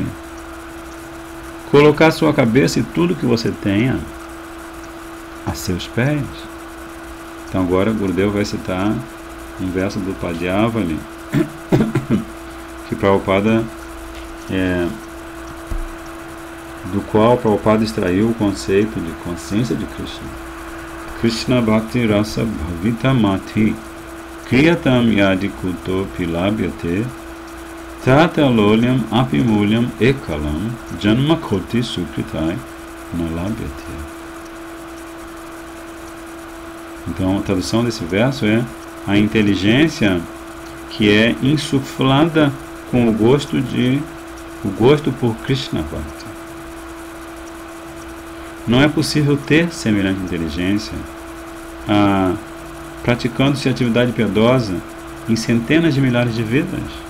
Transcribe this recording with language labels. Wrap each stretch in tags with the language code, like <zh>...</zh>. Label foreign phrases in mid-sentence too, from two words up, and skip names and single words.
<pt>Colocar sua cabeça e tudo que você tenha a seus pés. Então agora Gurudeva vai citar um verso do Padyavali que Prabhupada do qual Prabhupada extraiu o conceito de consciência de Krishna.</pt> <sa>कृष्ण भक्ति रस भाविता मति क्रियताम् यदि कुतो पिलभ्यते तत लौल्यम् अपिमूल्यम् एकलम् जन्म कोटि सुकृतै नलभ्यते.</sa> <pt>Então a tradução desse verso é a inteligência que é insuflada com o gosto por</pt> <sa>कृष्ण भक्ति.</sa> <pt>Não é possível ter semelhante inteligência praticando-se atividade piedosa em centenas de milhares de vidas.</pt>